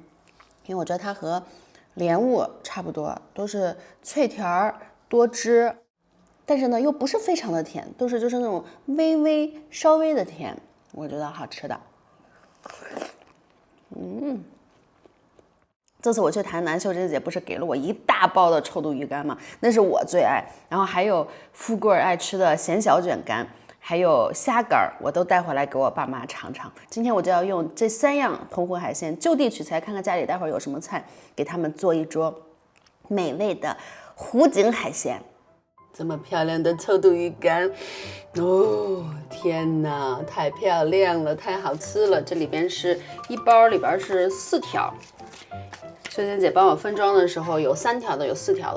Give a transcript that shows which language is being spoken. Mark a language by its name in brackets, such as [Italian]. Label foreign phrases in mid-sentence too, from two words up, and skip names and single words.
[Chinese] 因為我覺得它和蓮霧差不多，都是脆甜多汁，但是呢又不是非常的甜，就是那種稍微的甜，我覺得好吃的。這次我去台南，秀珍姐不是給了我一大包的臭肚魚乾嗎？那是我最愛，然後還有富貴愛吃的鹹小卷乾，還有蝦乾，我都帶回來給我爸媽嘗嘗。今天我就要用這3樣澎湖海鮮就地取材，看看家裡待會兒有什麼菜，給他們做一桌美味的湖景海鮮。這麼漂亮的臭肚魚乾，哦，天哪，太漂亮了，太好吃了！這裡邊是一包，裡邊是4條。秀珍姐幫我分裝的時候有3條的，有4條的。